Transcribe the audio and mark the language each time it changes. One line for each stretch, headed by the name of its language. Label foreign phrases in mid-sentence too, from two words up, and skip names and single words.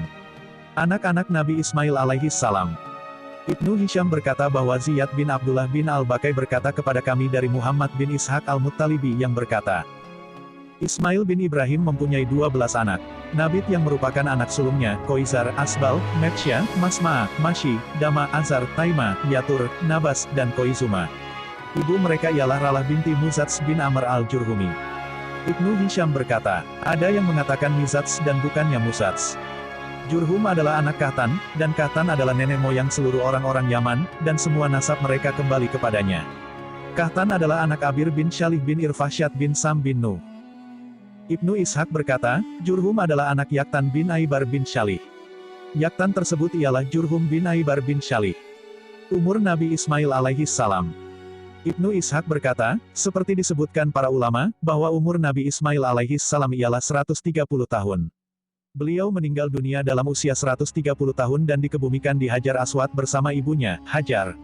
Malay: Anak-anak Nabi Ismail
Arabic: عليه السلام.
Malay: Ibnu Hisham berkata bahwa Ziyad bin Abdullah bin al-Bakai berkata kepada kami dari Muhammad bin Ishaq al-Muttalibi yang berkata, Ismail bin Ibrahim mempunyai 12 anak. Nabit yang merupakan anak sulungnya, Koizar, Asbal, Metsya, Masma'a, Mashi, Dama, Azar, Taima, Yatur, Nabas, dan Koizuma. Ibu mereka ialah Ralah binti Muzats bin Amr al-Jurhumi. Ibnu Hisham berkata, ada yang mengatakan Mizats dan bukannya Muzats. Jurhum adalah anak Kahtan, dan Kahtan adalah nenek moyang seluruh orang-orang Yaman, dan semua nasab mereka kembali kepadanya. Kahtan adalah anak Abir bin Shalih bin Irfasyad bin Sam bin Nuh. Ibnu Ishaq berkata, Jurhum adalah anak Yaktan bin Aibar bin Shalih. Yaktan tersebut ialah Jurhum bin Aibar bin Shalih. Umur Nabi Ismail
Arabic: عليه السلام.
Malay: Ibnu Ishaq berkata, seperti disebutkan para ulama, bahwa umur Nabi Ismail
Arabic: عليه السلام
Malay: ialah 130 tahun. Beliau meninggal dunia dalam usia 130 tahun dan dikebumikan di Hajar Aswad bersama ibunya, Hajar.